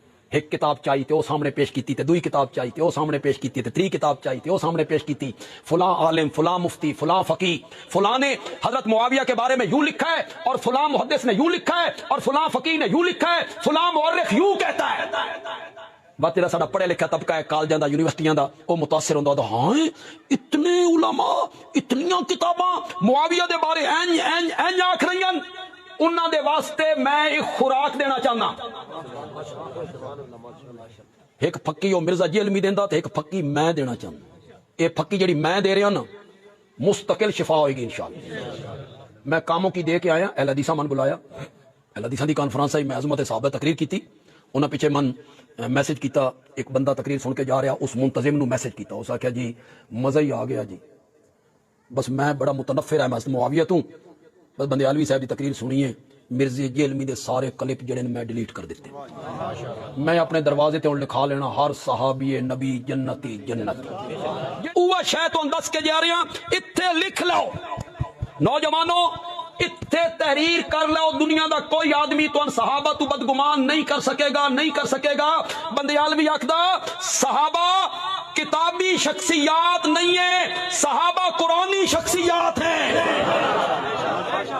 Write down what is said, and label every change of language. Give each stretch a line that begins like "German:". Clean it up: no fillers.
Punjabi: ایک کتاب چاہیے تے وہ سامنے پیش کیتی تے دوئی کتاب چاہیے تے وہ سامنے پیش کیتی تے تری کتاب چاہیے تے وہ سامنے پیش کیتی.
Urdu: فلاں عالم، فلاں مفتی، فلاں فقی، فلاں نے حضرت معاویہ کے بارے میں یوں لکھا ہے اور فلاں محدث نے یوں لکھا ہے اور فلاں فقی نے یوں لکھا ہے، فلاں مورخ یوں کہتا ہے.
Punjabi: بات جڑا ساڈا پڑھے لکھا طبقہ ہے کالجاں دا یونیورسٹیاں دا وہ متاثر ہوندا ہے. ہاں اتنے علماء اتنیاں کتاباں معاویہ دے بارے این آکھ رہی ہیں. انہاں دے واسطے میں ایک خوراک دینا چاہنا. ایک پھکی وہ مرزا جی علمی دیندا تے ایک پھکی میں دینا چاہنا. یہ پھکی جڑی میں دے رہا نا مستقل شفا ہوئے گی انشاءاللہ. میں کاموں کی دے کے آیا. اہل حدیثاں من بلایا، اہل حدیثاں دی کانفرنس آئی، میں عظمت صحابہ تقریر کیتی. انہاں پیچھے من میسج کیتا. ایک بندہ تقریر سن کے جا رہا اس منتظم نو میسج کیتا. اس آخیا جی مزہ ہی آ گیا جی، بس میں بڑا متنفر ہے میں معاویہ تو بس بندیالوی صاحب دی تقریر سنیے مرزا جی علمی دے سارے کلپ جڑے میں ڈیلیٹ کر دیتے. میں اپنے دروازے تے لکھا لینا ہر صحابی نبی جنتی جنتی. اوہ شے تو دس کے جا رہے ہیں اتھے لکھ لو نوجوانوں، اتھے تحریر کر لو. دنیا دا کوئی آدمی تو ان صحابہ تو بدگمان نہیں کر سکے گا، نہیں کر سکے گا. بندیالوی آکھدا صحابہ کتابی شخصیات نہیں ہیں، صحابہ قرآنی شخصیات ہیں.